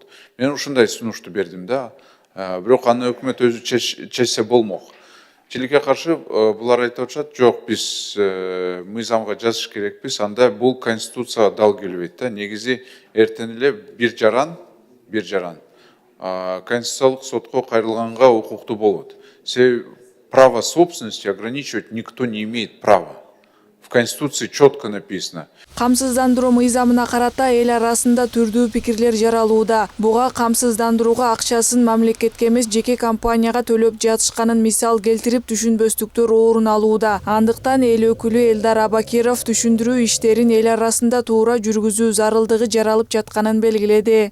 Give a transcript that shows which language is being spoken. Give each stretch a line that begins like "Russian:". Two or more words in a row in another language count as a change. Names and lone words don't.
Kyrgyz: Мен ушундай сунушту бердим да. Бирок аны өкмөт өзү чечсе болмок. Тилекке каршы булар айтып атышат, жок, биз мыйзамга жазыш керекпиз. Анда бул конституцияга дал келбейт да. Негизи эртең эле бир жаран конституциялык сотко кайрылганга укуктуу болот.
Russian: Право собственности ограничивать никто не имеет права. В Конституции четко написано.
Kyrgyz: Камсыздандыруу мыйзамына карата эл арасында түрдүү пикирлер жаралууда. Буга камсыздандырууга акчасын мамлекетке эмес жеке компанияга төлөп жатышканын мисал келтирип түшүнбөстүктөр орун алууда. Андыктан эл өкүлү Элдар Абакиров түшүндүрүү иштерин эл арасында туура жүргүзүү зарылдыгы жаралып жатканын белгиледи.